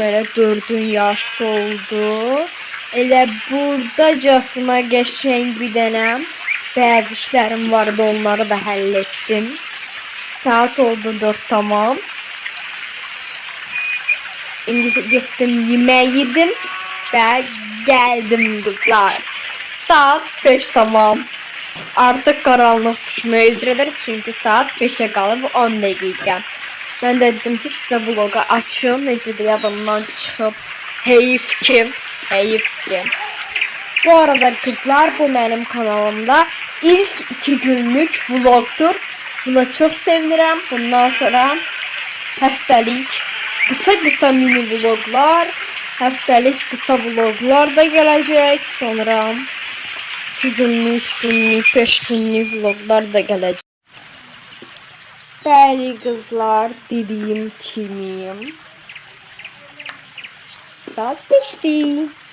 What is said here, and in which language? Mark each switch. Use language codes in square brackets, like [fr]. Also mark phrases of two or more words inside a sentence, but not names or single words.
[az] Elə 4'ün yarısı oldu. Elə buradacasına qəşəng bir dənə bəzi işlərim vardı, onları da həll etdim. Saat oldu 4 tamam. [tr] İndi gittim, yemeği yedim ve geldim kızlar. [az] Saat 5 tamam. [tr] Artık karanlık düşmeye üzeredir çünkü saat 5'e kalıb 10 dakika. Ben de dedim ki size vlogu açım. [az] Necə yadımdan çıxıb. Heyif ki. [tr] Bu arada kızlar, bu benim kanalımda ilk 2 günlük vlogdur. Buna çok sevinirim. [az] Bundan sonra həftəlik kısa mini vloglar, həftəlik kısa vloglar da gələcək. Sonra 2 günlük, 3 günlük, 5 günlük vloglar da gələcək. Bəli kızlar, dediyim kimi saat 5'dir.